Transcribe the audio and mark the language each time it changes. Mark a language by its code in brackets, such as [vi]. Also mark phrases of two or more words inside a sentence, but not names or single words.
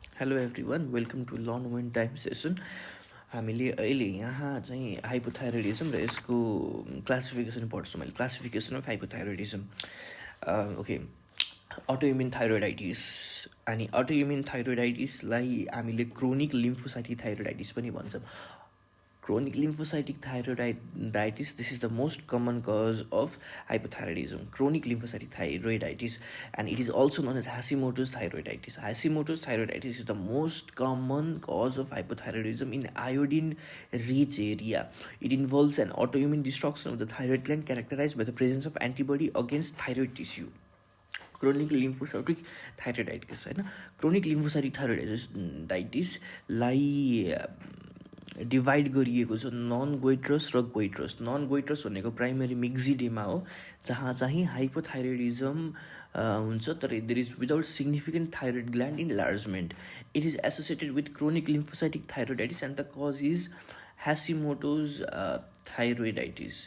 [en] Hello everyone, welcome to Learn One Time session. [ne] हामीले अहिले यहाँ चाहिँ हाइपोथाइरोइडिजम र यसको क्लासिफिकेसन पढ्छौँ। [en] मैले classification of hypothyroidism. Okay, autoimmune thyroiditis। [ne] अनि [en] autoimmune thyroiditisलाई [ne] हामीले [en] chronic lymphocytic thyroiditis [ne] पनि भन्छौँ। [en] Chronic lymphocytic thyroiditis, this is the most common cause of hypothyroidism, chronic lymphocytic thyroiditis, and it is also known as Hashimoto's thyroiditis. Hashimoto's thyroiditis is the most common cause of hypothyroidism in iodine-rich area. It involves an autoimmune destruction of the thyroid gland characterized by the presence of antibody against thyroid tissue. Chronic lymphocytic thyroiditis, होइन? Chronic lymphocytic thyroiditis- [ne] लाई डिभाइड गरिएको छ [en] non goitrous [ne] र गोइट्रस। [en] non goitrous [ne] भनेको [en] primary myxedema [ne] हो, जहाँ चाहिँ हाइपोथाइरोइडिजम हुन्छ, तर [en] there is without significant thyroid gland enlargement. It is associated with chronic lymphocytic thyroiditis and the cause is Hashimoto's thyroiditis.